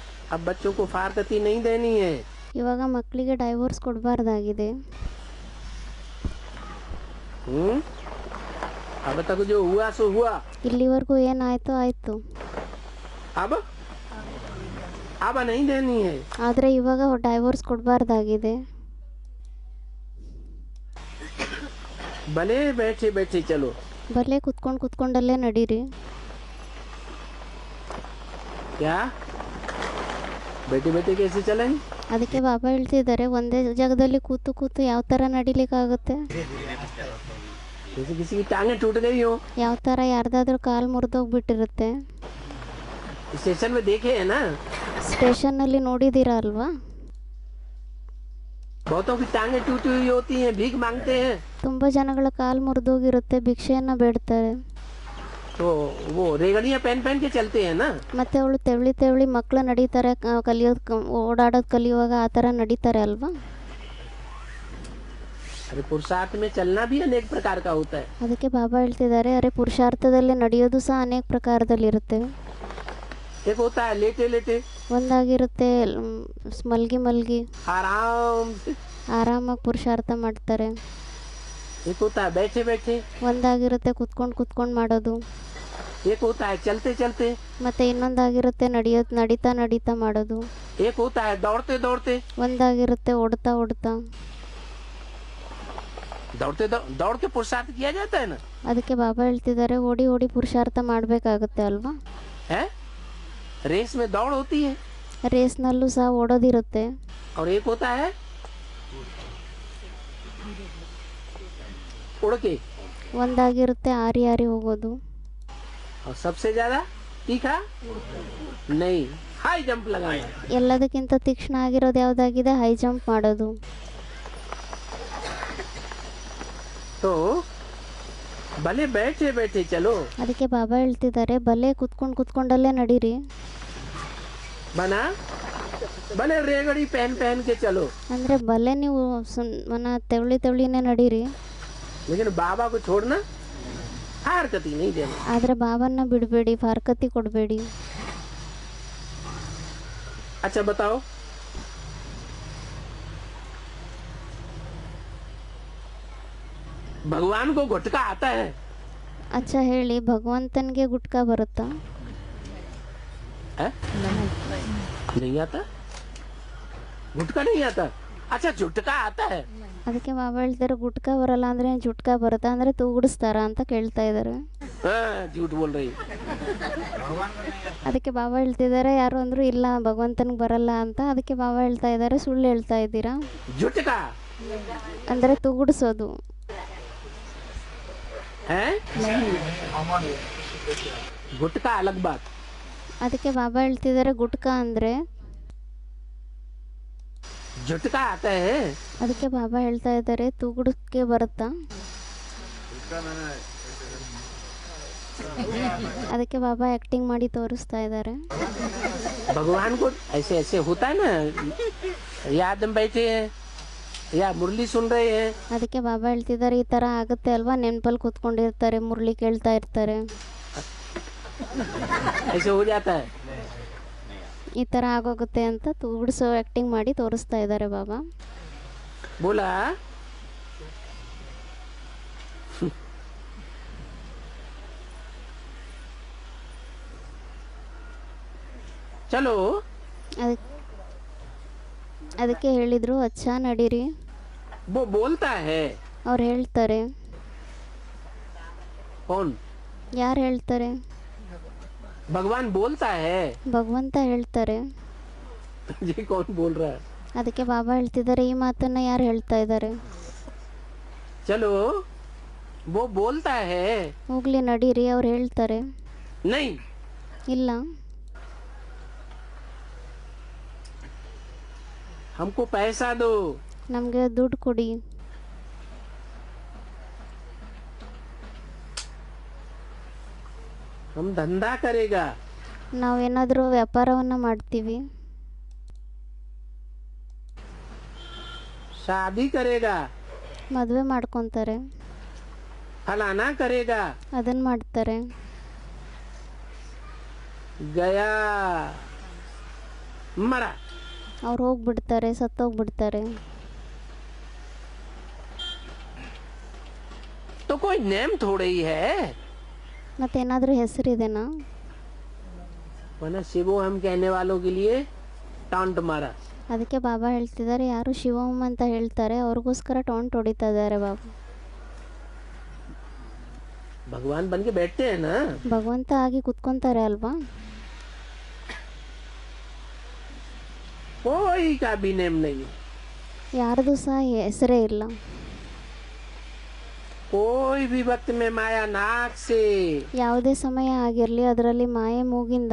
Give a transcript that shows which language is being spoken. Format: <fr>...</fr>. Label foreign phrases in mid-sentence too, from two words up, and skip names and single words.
<hi>अब बच्चों को फारकती नहीं देनी है।</hi> <kn>ಇವಾಗ ಮಕ್ಕಳಿಗೆ ಡೈವೋರ್ಸ್ ಕೊಡಬಾರ್ದಾಗಿದೆ.</kn> <hi>अब तक जो हुआ सो हुआ।</hi> <kn>ಇಲ್ಲಿವರೆಗೂ ಏನಾಯ್ತು ಆಯ್ತು.</kn> <hi>अब अब नहीं देनी है.</hi> <kn>ಆದರೆ ಇವಾಗ ಡೈವೋರ್ಸ್ ಕೊಡಬಾರ್ದಾಗಿದೆ.</kn> <hi>भले बैठे बैठे चलो.</hi> <kn>ಬರಲೇ ಕುತ್ಕೊಂಡಲ್ಲೇ ನಡೀರಿ.</kn> <hi>क्या बैठे बैठे कैसे चलेंगे?</hi> <kn>ಅದಕ್ಕೆ ಬಾಬಾ ಹೇಳ್ತಿದ್ದಾರೆ ಒಂದೇ ಜಾಗದಲ್ಲಿ ಕೂತು ಯಾವ ಥರ ನಡಿಲಿಕ್ಕಾಗುತ್ತೆ.</kn> <hi>जैसे किसी की टांगे टूट गई हो.</hi> <kn>ಯಾವ ಥರ ಯಾರ್ದಾದ್ರೂ ಕಾಲು ಮುರಿದೋಗ್ಬಿಟ್ಟಿರುತ್ತೆ.</kn> <hi>स्टेशन में देखे है ना.</hi> <kn>ಸ್ಟೇಷನ್ನಲ್ಲಿ ನೋಡಿದ್ದೀರಾ ಅಲ್ವಾ.</kn> <hi>बहुतों की टांगे टूटी हुई होती हैं, भीख मांगते हैं.</hi> <kn>ತುಂಬ ಜನಗಳ ಕಾಲು ಮುರಿದೋಗಿರುತ್ತೆ, ಭಿಕ್ಷೆಯನ್ನು ಬೇಡ್ತಾರೆ.</kn> <hi>तो वो रेगड़ियाँ पहन के चलते हैं ना.</hi> <kn>ಮತ್ತೆ ಅವಳು ತೆವಳಿ ಮಕ್ಕಳು ನಡೀತಾರೆ, ಓಡಾಡೋದು ಕಲಿಯುವಾಗ ಆ ಥರ ನಡೀತಾರೆ ಅಲ್ವಾ.</kn> <hi>अरे पुरुषार्थ में चलना भी अनेक प्रकार का होता है.</hi> <kn>ಅದಕ್ಕೆ ಬಾಬಾ ಹೇಳ್ತಿದ್ದಾರೆ ಅರೆ ಪುರುಷಾರ್ಥದಲ್ಲಿ ನಡೆಯೋದು ಸಹ ಅನೇಕ ಪ್ರಕಾರದಲ್ಲಿರುತ್ತೆ.</kn> <hi>एक होता है लेटे लेटे.</hi> <kn>ಒಂದಾಗಿರುತ್ತೆ ಮಲ್ಗಿ</kn> <hi>आराम से.</hi> <kn>ಆರಾಮಾಗಿ ಪುರುಷಾರ್ಥ ಮಾಡ್ತಾರೆ.</kn> <hi>एक होता है बैठे बैठे.</hi> <kn>ಒಂದಾಗಿರುತ್ತೆ ಕುತ್ಕೊಂಡು ಮಾಡೋದು.</kn> <hi>एक होता है चलते चलते.</hi> <kn>ಮತ್ತೆ ಇನ್ನೊಂದಾಗಿರುತ್ತೆ ನಡೀತಾ ಮಾಡೋದು.</kn> <hi>एक होता है दौड़ते दौड़ते.</hi> <kn>ಒಂದಾಗಿರುತ್ತೆ ಓಡ್ತಾ</kn> <hi>दौड़ के पुरुषार्थ किया जाता है ना.</hi> <kn>ಅದಕ್ಕೆ ಬಾಬಾ ಹೇಳ್ತಿದ್ದಾರೆ ಓಡಿ ಪುರುಷಾರ್ಥ ಮಾಡಬೇಕಾಗುತ್ತೆ ಅಲ್ವಾ.</kn> <hi>है रेस में दौड़ होती है.</hi> <kn>ರೇಸ್ನಲ್ಲೂ ಸಹ ಓಡೋದಿರುತ್ತೆ.</kn> <hi>और एक होता है उड़ के.</hi> <kn>ಒಂದಾಗಿರುತ್ತೆ ಆರಿ ಹೋಗೋದು.</kn> <hi>और सबसे ज्यादा तीखा नहीं</hi> <en>high jump</en> <hi>लगाना.</hi> <kn>ಎಲ್ಲದಕ್ಕಿಂತ ತೀಕ್ಷ್ಣ ಆಗಿರೋದು ಯಾವುದಾಗಿದೆ,</kn> <en>high jump</en> <kn>ಮಾಡೋದು.</kn> <hi>तो भले बैठे बैठे चलो.</hi> <kn>ಅದಕ್ಕೆ ಬಾಬಾ ಹೇಳ್ತಿದ್ದಾರೆ ಭಲೆ ಕುತ್ಕೊಂಡಲ್ಲೇ ನಡೀರಿ.</kn> <hi>बना भले रेगड़ी पहन के चलो.</hi> <kn>ಅಂದರೆ ಭಲೆ ನೀವು ತೆವಳಿನೇ ನಡೀರಿ.</kn> <hi>लेकिन बाबा को छोड़ना हरकती नहीं देना.</hi> <kn>ಆದರೆ ಬಾಬಾನ ಬಿಡಬೇಡಿ, ಫಾರ್ಕತಿ ಕೊಡಬೇಡಿ.</kn> <hi>अच्छा बताओ भगवान को गुटका आता है?</hi> <kn>ಅಚ್ಚಾ ಹೇಳಿ ಭಗವಂತನಿಗೆ ಗುಟ್ಕಾ ಬರುತ್ತಾ?</kn> <hi>नहीं आता. गुटका नहीं आता. अच्छा झुटका आता है.</hi> <kn>ಅದಕ್ಕೆ ಬಾಬಾ ಹೇಳ್ತಾರೆ ಗುಟ್ಕಾ ಬರಲ್ಲ ಅಂದ್ರೆ ಜುಟ್ಕಾ ಬರುತ್ತಾ ಅಂದ್ರೆ ತೂಗುಡಿಸ್ತಾರ ಅಂತ ಕೇಳ್ತಾ ಇದ್ದಾರೆ.</kn> <hi>झूठ बोल रही.</hi> <kn>ಅದಕ್ಕೆ ಬಾಬಾ ಹೇಳ್ತಿದ್ದಾರೆ ಯಾರು ಅಂದ್ರು ಇಲ್ಲ ಭಗವಂತನಿಗೆ ಬರಲ್ಲ ಅಂತ. ಅದಕ್ಕೆ ಬಾಬಾ ಹೇಳ್ತಾ ಇದ್ದಾರೆ ಸುಳ್ಳು ಹೇಳ್ತಾ ಇದ್ದೀರಾ.</kn> <hi>झुटका</hi> <kn>ಅಂದ್ರೆ ತೂಗುಡಿಸೋದು.</kn> <hi>गुटका अलग बात.</hi> <kn>ಅದಕ್ಕೆ ಬಾಬಾ ಹೇಳ್ತಿದ್ದಾರೆ ಗುಟ್ಕಾ ಅಂದ್ರೆ</kn> <hi>झुटका आता है.</hi> <kn>ಅದಕ್ಕೆ ಬಾಬಾ ಹೇಳ್ತಾ ಇದ್ದಾರೆ ತೂಗುಡಕ್ಕೆ ಬರುತ್ತಾ. ಅದಕ್ಕೆ ಬಾಬಾ ಆಕ್ಟಿಂಗ್ ಮಾಡಿ ತೋರಿಸ್ತಾ ಇದ್ದಾರೆ.</kn> <hi>भगवान को ऐसे ऐसे होता है ना, याद में बैठे हैं या मुरली सुन रहे हैं.</hi> <kn>ಅದಕ್ಕೆ ಬಾಬಾ ಹೇಳ್ತಿದ್ದಾರೆ ಈ ತರ ಆಗುತ್ತೆ ಅಲ್ವಾ, ನೆನಪಲ್ಲಿ ಕೂತ್ಕೊಂಡಿರ್ತಾರೆ, ಮುರಳಿ ಕೇಳ್ತಾ ಇರ್ತಾರೆ,</kn> <hi>ऐसे हो जाता है.</hi> <kn>ಈ ತರ ಆಗೋಗುತ್ತೆ ಅಂತ ತೂಗುಡಿಸೋ ಆಕ್ಟಿಂಗ್ ಮಾಡಿ ತೋರಿಸ್ತಾ ಇದ್ದಾರೆ ಬಾಬಾ.</kn> <hi>बोला चलो.</hi> <kn>ಅದಕ್ಕೆ ಹೇಳಿದ್ರು ಅಚ್ಚಾ ನಡೀರಿ.</kn> <hi>वो बोलता है.</hi> <kn>ಅವ್ರು ಹೇಳ್ತಾರೆ.</kn> <hi>कौन?</hi> <kn>ಯಾರು ಹೇಳ್ತಾರೆ?</kn> <hi>भगवान बोलता है.</hi> <kn>ಭಗವಂತ ಹೇಳ್ತಾರೆ.</kn> <hi>ये कौन बोल रहा है?</hi> <kn>ಅದಕ್ಕೆ ಬಾಬಾ ಹೇಳ್ತಿದ್ದಾರೆ ಈ ಮಾತನ್ನ ಯಾರು ಹೇಳ್ತಾ ಇದ್ದಾರೆ?</kn> <hi>चलो वो बोलता है.</hi> <kn>ಹೋಗ್ಲಿ ನಡೀರಿ ಅವ್ರು ಹೇಳ್ತಾರೆ.</kn> <hi>नहीं.</hi> <kn>ಇಲ್ಲ</kn> <hi>हमको पैसा दो.</hi> <kn>ನಮಗೆ ದುಡ್ಡು ಕೊಡಿ.</kn> <hi>हम धंधा करेगा.</hi> <kn>ನಾವೇನಾದರೂ ವ್ಯಾಪಾರವನ್ನ ಮಾಡ್ತೀವಿ.</kn> <hi>शादी करेगा.</hi> <kn>ಮದುವೆ ಮಾಡ್ಕೊತಾರೆ.</kn> <hi>फलाना करेगा.</hi> <kn>ಅದನ್ನ ಮಾಡ್ತಾರೆ.</kn> <hi>गया मरा।</hi> <kn>ಅವ್ರು ಹೋಗ್ಬಿಡ್ತಾರೆ, ಸತ್ತೋಗ್ಬಿಡ್ತಾರೆ.</kn> <hi>तो कोई नेम थोड़े ही है।</hi> <kn>ಮತ್ತೇನಾದರೂ ಹೆಸರಿದೆನಾ?</kn> <hi>वरना शिवो हम कहने वालों के लिए टांट मारा।</hi> <kn>ಅದಕ್ಕೆ ಬಾಬಾ ಹೇಳ್ತಿದ್ದಾರೆ, ಯಾರು ಶಿವೋಮ್ ಅಂತ ಹೇಳ್ತಾರೆ ಅವ್ರಿಗೋಸ್ಕರ ಟೊಂಟ್ ಹೊಡಿತಾ ಇದ್ದಾರೆ ಬಾಬಾ.</kn> <hi>भगवान बन के बैठते हैं ना।</hi> <kn>ಭಗವಂತ ಆಗಿ ಕುತ್ಕೊಂತಾರೆ ಅಲ್ವಾ?</kn> <hi>कोई का भी नेम नहीं।</hi> <kn>ಯಾರ್ದು ಸಹ ಹೆಸರೇ ಇಲ್ಲ.</kn> <hi>कोई भी वक्त में माया नाक से</hi> <kn>ಯಾವುದೇ ಸಮಯ ಆಗಿರಲಿ ಅದರಲ್ಲಿ ಮಾಯೆ ಮೂಗಿಂದ</kn>